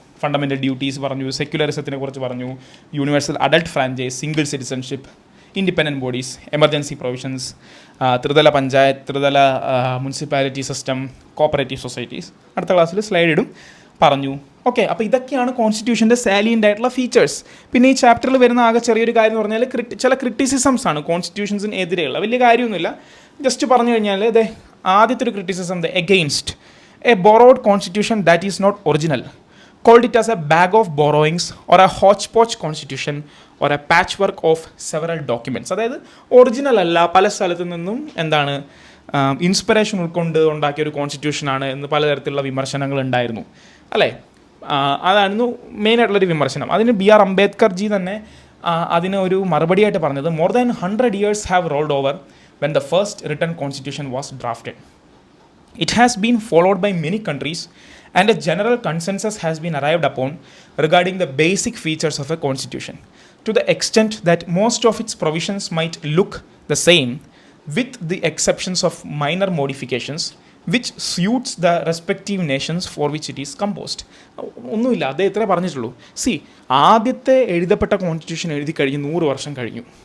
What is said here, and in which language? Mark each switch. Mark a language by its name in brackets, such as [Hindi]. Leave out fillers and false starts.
[Malayalam] Fundamental duties പറഞ്ഞു. സെക്യുലറിസത്തിനെ കുറിച്ച് പറഞ്ഞു. Universal adult franchise, single citizenship, independent bodies, emergency provisions, ത്രിതല പഞ്ചായത്ത്, ത്രിതല മുനിസിപ്പാലിറ്റി സിസ്റ്റം, കോപ്പറേറ്റീവ് സൊസൈറ്റീസ്. അടുത്ത ക്ലാസ്സിൽ സ്ലൈഡ് ഇടും പറഞ്ഞു. ഓക്കെ, അപ്പോൾ ഇതൊക്കെയാണ് കോൺസ്റ്റിറ്റ്യൂഷൻ്റെ സാലിയൻ്റ് ആയിട്ടുള്ള ഫീച്ചേഴ്സ്. പിന്നെ ഈ ചാപ്റ്ററിൽ വരുന്ന ആകെ ചെറിയൊരു കാര്യം എന്ന് പറഞ്ഞാൽ ചില ക്രിറ്റിസിസംസ് ആണ് കോൺസ്റ്റിറ്റ്യൂഷൻസിന് എതിരെയുള്ള. വലിയ കാര്യമൊന്നുമില്ല, ജസ്റ്റ് പറഞ്ഞു കഴിഞ്ഞാൽ ആദ്യത്തെ ഒരു [English] Criticism against a borrowed constitution that is not original, called it as a bag of borrowings or a hodgepodge constitution or a patchwork of several documents. [Malayalam] അതായത് ഒറിജിനൽ അല്ല, പല സ്ഥലത്തു നിന്നും ഇൻസ്പിറേഷൻ ഉൾക്കൊണ്ട് ഉണ്ടാക്കിയ ഒരു കോൺസ്റ്റിറ്റ്യൂഷനാണ് എന്ന് പലതരത്തിലുള്ള വിമർശനങ്ങൾ ഉണ്ടായിരുന്നു അല്ലേ. അതായിരുന്നു മെയിനായിട്ടുള്ളൊരു വിമർശനം. അതിന് BR അംബേദ്കർ ജി തന്നെ അതിന് ഒരു മറുപടിയായിട്ട് പറഞ്ഞത്, [English] more than 100 years have rolled over when the first written constitution was drafted. It has been followed by many countries and a general consensus has been arrived upon regarding the basic features of a constitution, to the extent that most of its provisions might look the same with the exceptions of minor modifications which suits the respective nations for which it is composed. [Malayalam] ഒന്നുമില്ല, അതേ ഇത്രേ പറഞ്ഞിട്ടുള്ളൂ. ആദ്യത്തെ എഴുതപ്പെട്ട constitution എഴുതി കഴിഞ്ഞ് 100 വർഷം കഴിഞ്ഞു.